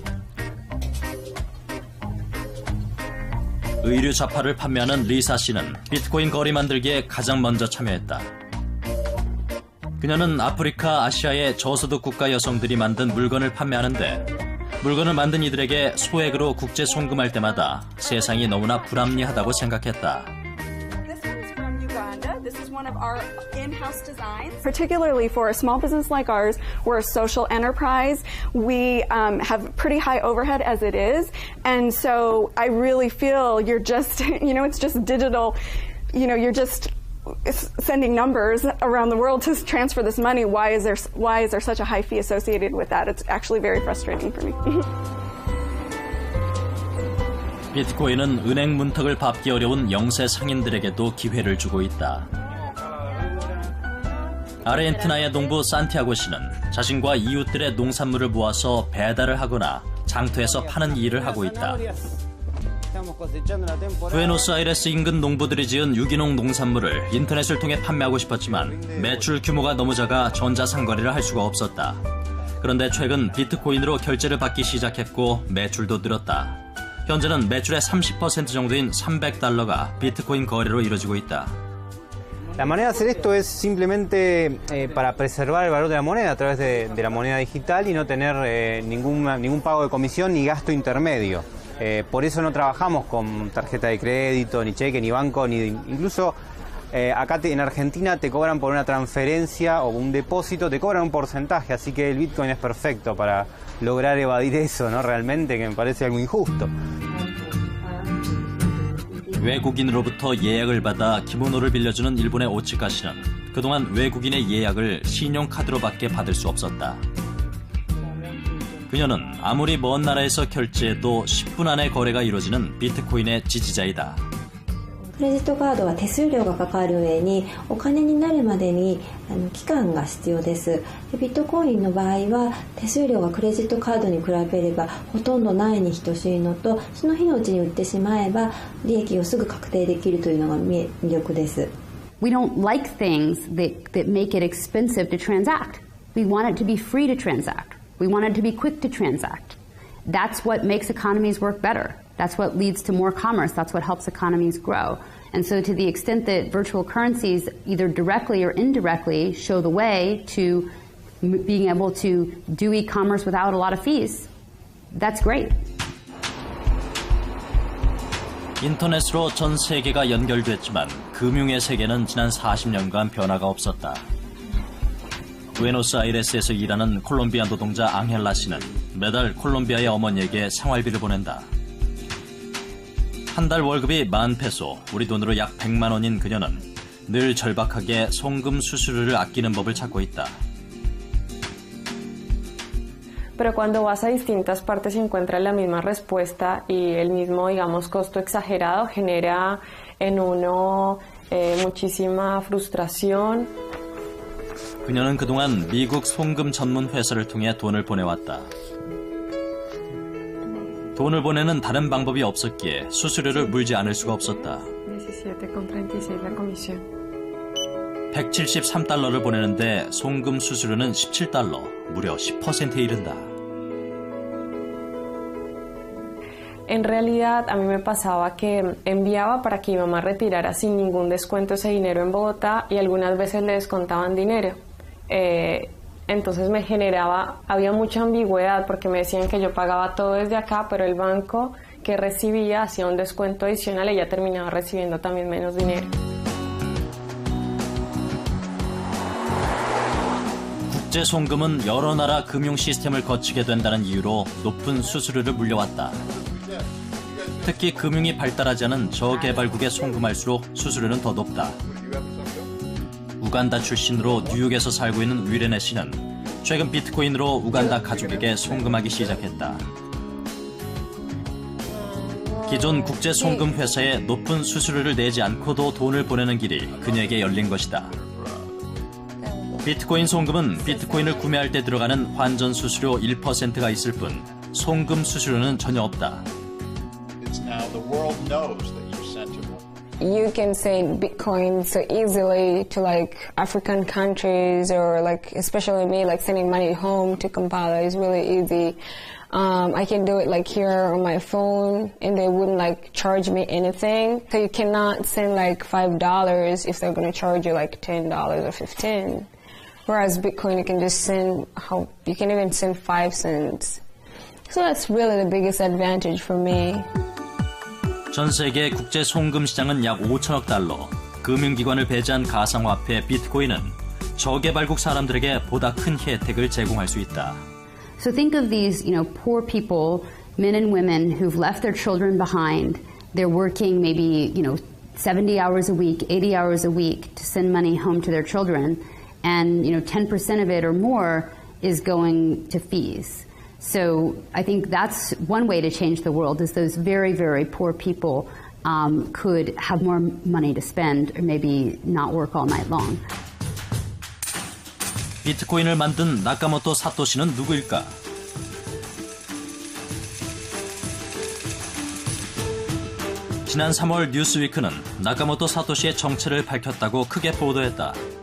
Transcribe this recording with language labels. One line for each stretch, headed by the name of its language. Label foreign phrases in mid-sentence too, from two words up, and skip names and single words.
Korean: 의류 잡화를 판매하는 리사 씨는 비트코인 거리 만들기에 가장 먼저 참여했다. 그녀는 아프리카, 아시아의 저소득 국가 여성들이 만든 물건을 판매하는데 물건을 만든 이들에게 소액으로 국제 송금할 때마다 세상이 너무나 불합리하다고 생각했다.
English: This is one of our in-house designs. Particularly for a small business like ours, we're a social enterprise. We have pretty high overhead as it is. And so I really feel you're just, it's just digital. You're just sending numbers around the world to transfer this money. Why is there such a high fee associated with that? It's actually very frustrating for me.
Korean: 비트코인은 은행 문턱을 밟기 어려운 영세 상인들에게도 기회를 주고 있다. 아르헨티나의 농부 산티아고 씨는 자신과 이웃들의 농산물을 모아서 배달을 하거나 장터에서 파는 일을 하고 있다. 부에노스아이레스 인근 농부들이 지은 유기농 농산물을 인터넷을 통해 판매하고 싶었지만 매출 규모가 너무 작아 전자상거래를 할 수가 없었다. 그런데 최근 비트코인으로 결제를 받기 시작했고 매출도 늘었다. 현재는 매출의 30% 정도인 $300가 비트코인 거래로 이루어지고 있다.
Spanish: La manera de hacer esto es simplemente para preservar el valor de la moneda a través de la moneda digital y no tener ningún pago de comisión ni gasto intermedio. Por eso no trabajamos con tarjeta de crédito, ni cheque, ni banco, ni incluso acá en Argentina te cobran por una transferencia o un depósito, te cobran un porcentaje, así que el Bitcoin es perfecto para lograr evadir eso, ¿no? Realmente que me parece algo injusto.
Korean: 외국인으로부터 예약을 받아 기모노를 빌려주는 일본의 오츠카 씨는 그동안 외국인의 예약을 신용카드로밖에 받을 수 없었다. 그녀는 아무리 먼 나라에서 결제해도 10분 안에 거래가 이루어지는 비트코인의 지지자이다.
Japanese: クレジットカードは手数料がかかる上にお金になるまでに期間が必要です。ビットコインの場合は手数料がクレジットカードに比べればほとんどないに等しいのと、その日のうちに売ってしまえば利益をすぐ確定できるというのが魅力です。
English: We don't like things that make it expensive to transact. We want it to be free to transact. We want it to be quick to transact. That's what makes economies work better. That's what leads to more commerce. That's what helps economies grow. And so to the extent that virtual currencies either directly or indirectly show the way to being able to do e-commerce without a lot of fees, that's great.
Korean: 인터넷으로 전 세계가 연결됐지만 금융의 세계는 지난 40년간 변화가 없었다. 부에노스아이레스에서 일하는 콜롬비아 노동자 앙헬라 씨는 매달 콜롬비아의 어머니에게 생활비를 보낸다. 한 달 월급이 10,000페소, 우리 돈으로 약 100만 원인 그녀는 늘 절박하게 송금 수수료를 아끼는 법을 찾고 있다.
Spanish: Pero cuando vas a distintas partes y encuentras la misma respuesta y el mismo, digamos, costo exagerado, genera en uno muchísima frustración.
Korean: 그녀는 그동안 미국 송금 전문 회사를 통해 돈을 보내왔다. 돈을 보내는 다른 방법이 없었기에 수수료를 물지 않을 수가 없었다.
Spanish: 17,36 la comisión.
Korean: $173를 보내는데 송금 수수료는 $17, 무려 10%에 이른다.
Spanish: En realidad, a mí me pasaba que enviaba para que mi mamá retirara sin ningún descuento ese dinero en Bogotá y algunas veces le descontaban dinero. Entonces me generaba, había mucha ambigüedad porque me decían que yo pagaba todo desde acá, pero el banco que recibía hacía un descuento adicional y ella terminaba recibiendo también menos dinero.
Korean: 국제 송금은 여러 나라 금융 시스템을 거치게 된다는 이유로 높은 수수료를 물려왔다. 특히 금융이 발달하지 않은 저개발국에 송금할수록 수수료는 더 높다. 우간다 출신으로 뉴욕에서 살고 있는 위레네 씨는 최근 비트코인으로 우간다 가족에게 송금하기 시작했다. 기존 국제 송금 회사에 높은 수수료를 내지 않고도 돈을 보내는 길이 그녀에게 열린 것이다. 비트코인 송금은 비트코인을 구매할 때 들어가는 환전 수수료 1%가 있을 뿐 송금 수수료는 전혀 없다.
English: You can send Bitcoin so easily to like African countries or like especially me like sending money home to Kampala is really easy. I can do it like here on my phone and they wouldn't like charge me anything. So you cannot send like $5 if they're going to charge you like $10 or $15. Whereas Bitcoin you can just send you can even send 5 cents. So that's really the biggest advantage for me.
Korean: 전 세계 국제 송금 시장은 약 5천억 달러. 금융기관을 배제한 가상화폐 비트코인은 저개발국 사람들에게 보다 큰 혜택을 제공할 수 있다.
English: So think of these, poor people, men and women who've left their children behind. They're working maybe, 70 hours a week, 80 hours a week to send money home to their children. And, 10% of it or more is going to fees. So I think that's one way to change the world is those very, very poor people could have more money to spend or maybe not work all night long.
Korean: 비트코인을 만든 나카모토 사토시는 누구일까? 지난 3월 뉴스위크는 나카모토 사토시의 정체를 밝혔다고 크게 보도했다.